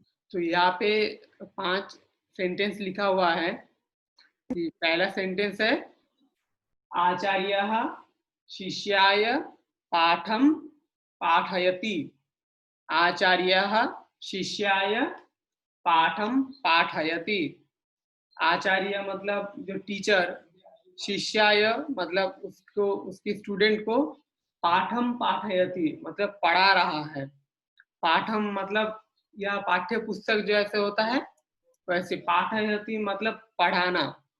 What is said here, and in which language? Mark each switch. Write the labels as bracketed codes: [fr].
[hi] तो यहाँ पे 5 सेंटेंस लिखा हुआ है। पहला सेंटेंस है [sa] आचार्यः शिष्याय पाठं पाठयति। आचार्यः शिष्याय पाठं पाठयति। [hi] आचार्य मतलब जो टीचर, शिष्याय मतलब उसको उसके स्टूडेंट को, पाठम पाठयति मतलब पढ़ा रहा है। पाठम मतलब यह पाठ्य पुस्तक जैसे होता है वैसे, पाठयति मतलब पढ़ाना।